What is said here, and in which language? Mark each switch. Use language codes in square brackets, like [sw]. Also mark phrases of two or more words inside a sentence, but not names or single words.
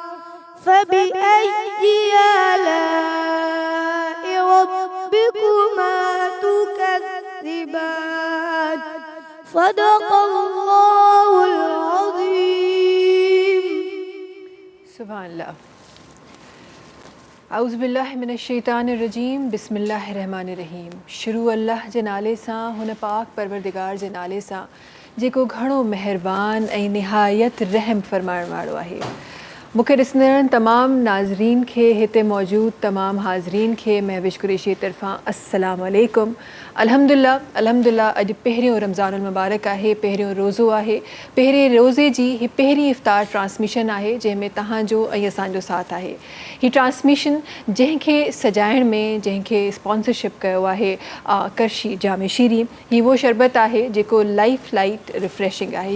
[ar] فبأي آلاء ربكما تكذبان. صدق الله العظيم. سبحان اللہ. اعوذ باللہ من الشیطان الرجیم. بسم اللہ الرحمن الرحیم. [sd] شروع اللہ जे नाले सां, हुन पाक परवरदिगार जे नाले सां जेको घणो महिरबान ऐं निहायत रहम फरमाइण वारो आहे. मूंखे ॾिसंदड़ तमामु नाज़रीन खे, हिते मौजूदु तमामु हाज़रीन खे महविश कुरैशी जी तरफ़ां [ar] السلام عليكم. الحمد لله الحمد لله [sd] अॼु पहिरियों [ar] رمضان المبارك [sd] आहे, पहिरियों रोज़ो आहे. पहिरें रोज़े जी ही पहिरीं इफ़्तार ट्रांसमिशन आहे जंहिंमें तव्हांजो ऐं असांजो साथ आहे. ही ट्रांसमिशन जंहिंखे सजाइण में, जंहिंखे स्पॉन्सरशिप कयो आहे करशी जामे शीरी, ही वो शरबत आहे जेको [en] life light refreshing [sd] आहे.